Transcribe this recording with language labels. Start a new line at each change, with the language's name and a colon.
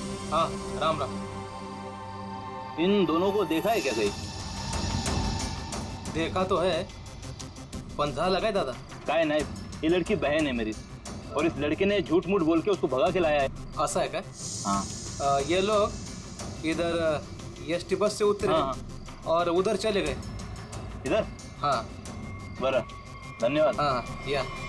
Hindi: हाँ राम राम. इन दोनों को देखा है क्या कहीं? देखा तो है
Marathi: पण झाला काय दादा? काय नाही.
Hindi: ये लड़की बहन है मेरी और इस लड़के ने झूठ मूठ बोल के उसको भगा के लाया है. ऐसा है क्या? हाँ. ये लोग इधर एसटी बस से उतरे और उधर चले गए. इधर? हाँ.
Marathi: बरं, धन्यवाद.
Hindi: हाँ या.